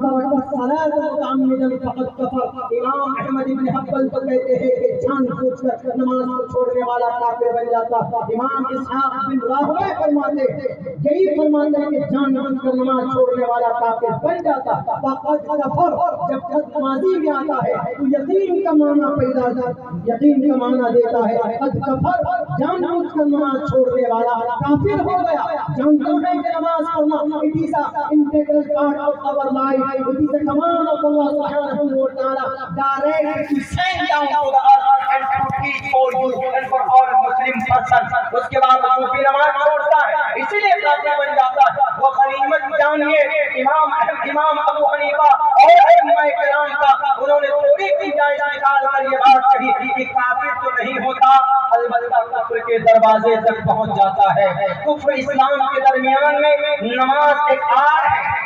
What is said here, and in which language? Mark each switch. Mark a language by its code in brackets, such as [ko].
[ar] الصلاۃ متعمدا فقد کفر۔ [ur] امام احمد بن حنبل تو کہتے ہیں کہ جان بوجھ کر نماز کو چھوڑنے والا کافر بن جاتا۔ امام اسحاق بن راہویہ فرماتے ہیں، یہی فرماتے ہیں کہ جان بوجھ کر نماز چھوڑنے والا کافر بن جاتا۔ فقد کفر جب قد ماضی میں آتا ہے تو یقین کا معنی پیدا یقین کا معنی دیتا ہے۔ قد کفر جان بوجھ کر نماز چھوڑنے والا کافر ہو گیا۔ جانتے ہیں کہ نماز پڑھنا [en] it is an integral part of our life. It is a command of Allah subhanahu wa ta'ala direct to send down to the earth and to teach for you and for all Muslim persons. [ur] اس کے بعد وہ بھی نماز چھوڑتا ہے، اسی لیے کافر بن جاتا ہے۔ وہ غنیمت جانیے امام ابو حنیفہ اور ائمہ کرام کا، انہوں نے تھوڑی گنجائش نکال کر یہ بات کہی کہ کافر تو نہیں ہوتا، البتہ کفر کے دروازے تک پہنچ جاتا ہے۔ کفر اسلام کے درمیان میں نماز ایک آڑ ہے،